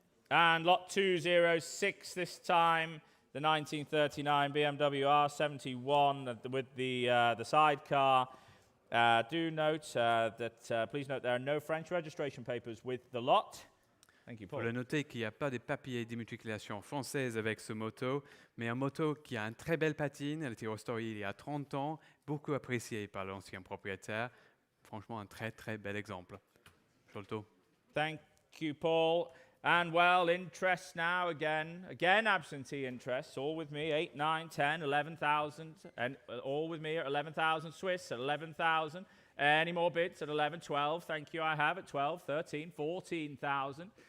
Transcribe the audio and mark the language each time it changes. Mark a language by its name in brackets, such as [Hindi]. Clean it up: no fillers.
[English] And lot 206 this time, the 1939 BMW R71 with the sidecar. Do note please note there are no French registration papers with the lot. Thank you, Paul. [French] Pour le noter qu'il n'y a pas de papiers d'immatriculation française avec ce moto, mais un moto qui a une très belle patine, elle a été restaurée il y a 30 ans, beaucoup appréciée par l'ancien propriétaire. Franchement, un très très bel exemple. Sholto. [English] Thank you, Paul. And well, interest now again absentee interest, all with me, 8, 9, 10, 11,000, and all with me at 11,000 Swiss, at 11,000. Any more bids at 11, 12, thank you, I have at 12, 13, 14,000.